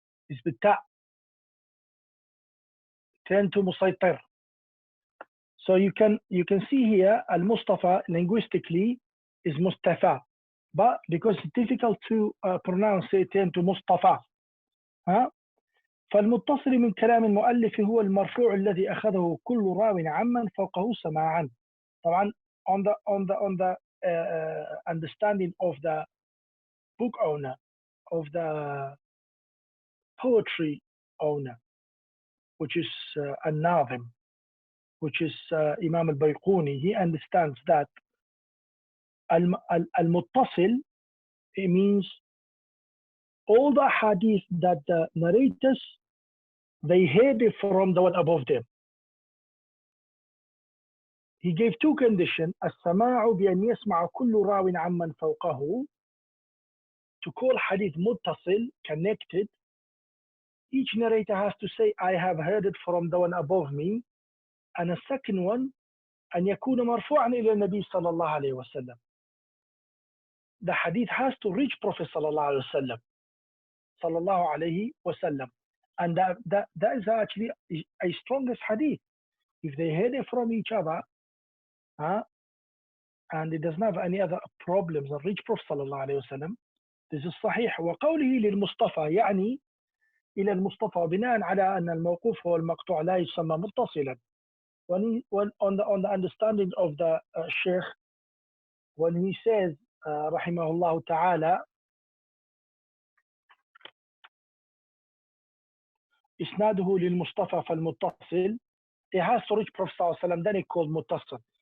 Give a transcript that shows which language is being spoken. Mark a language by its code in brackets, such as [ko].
[en] It's بالتاء. Turn to مسيطر. So you can see here al-Mustafa linguistically is Mustafa, but because it's difficult to pronounce it, turn to Mustafa. [ar] فالمتصل من كلام المؤلف هو المرفوع الذي أخذه كل راو عمن فوقه سماعا. [en] طبعا on the understanding of the book owner, of the poetry owner, which is الناظم, which is Imam al-Bayquni, he understands that al-muttasil, it means all the hadith that the narrators, they heard it from the one above them. He gave two conditions: [ar] السماع بأن يسمع كل راو عمن فوقه, [en] to call hadith muttasil, connected. Each narrator has to say, I have heard it from the one above me. And a second one, [ar] أن يكون مرفوعا إلى النبي صلى الله عليه وسلم. [en] The hadith has to reach Prophet صلى الله عليه وسلم. [ar] صلى الله عليه وسلم. [en] And that is actually a strongest hadith. If they heard it from each other, and it doesn't have any other problems and reach Prophet صلى الله عليه وسلم, this is صحيح. [ar] وقوله للمصطفى يعني إلى المصطفى بناء على أن الموقوف والمقطوع لا يسمى متصلا. [en] On the understanding of the Sheikh, when he says [ar] رحمه الله تعالى إسناده للمصطفى فالمتصل, [en] it has to reach Prophet صلى الله عليه وسلم, then it called متصل.